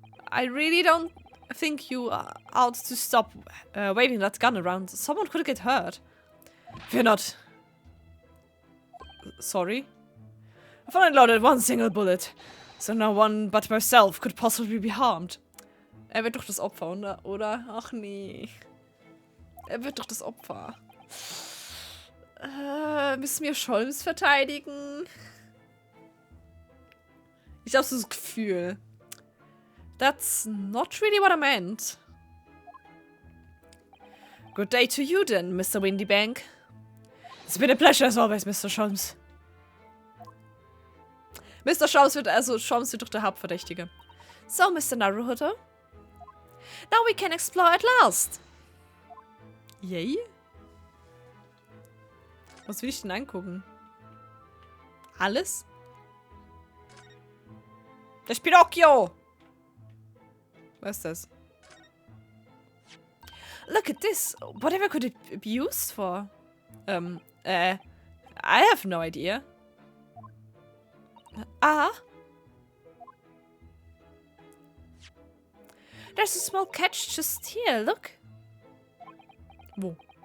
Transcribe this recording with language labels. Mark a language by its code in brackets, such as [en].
[en] I really don't think you are out to stop waving that gun around. Someone could get hurt. Fear not. Sorry? I've only loaded 1 single bullet, so no one but myself could possibly be harmed. [de] Er wird doch das Opfer, oder? Ach nee. Er wird doch das Opfer. Müssen wir Sholmes verteidigen? Ich habe so das Gefühl. [en] That's not really what I meant. Good day to you then, Mr. Windybank. It's been a pleasure as always, Mr. Sholmes. Mr. [de] Sholmes wird doch der Hauptverdächtige. [en] So, Mr. Naruhodo. Now we can explore at last. Yay? [de] Was will ich denn angucken? Alles? Das Pinocchio! Was ist das? [en] Look at this. Whatever could it be used for? I have no idea. There's a small catch just here, look. [de] Wo?